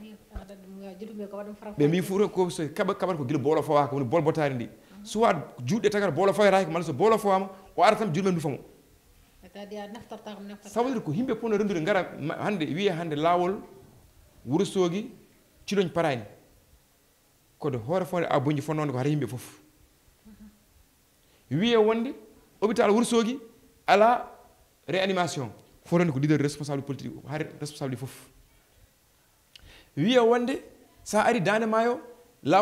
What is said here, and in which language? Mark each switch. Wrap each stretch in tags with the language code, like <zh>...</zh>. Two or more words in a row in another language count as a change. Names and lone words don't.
<ff>ɓe mbi fuutankoɓe so kaɓat ko guila boolo fawaka woni boolo bottari ndi soit juuɗe tagata boolo fayraki malla so boolo fawama o ara tan juuɗe men dufamo</ff> <fr>ça veut dire</fr> <ff>ko yimɓe ponno rendude gara hande wiye hande laawol Wourossogui Ciloñ parani kono hoore fonde a boñji fonnode ko hara yimɓe fof wiye wonde hôpital Wourossogui ala réanimation fonode ko leader</ff> <fr>responsable politique</fr> <ff>har responsable fof wiye wonde sa ari Dande Maayo laawol</ff>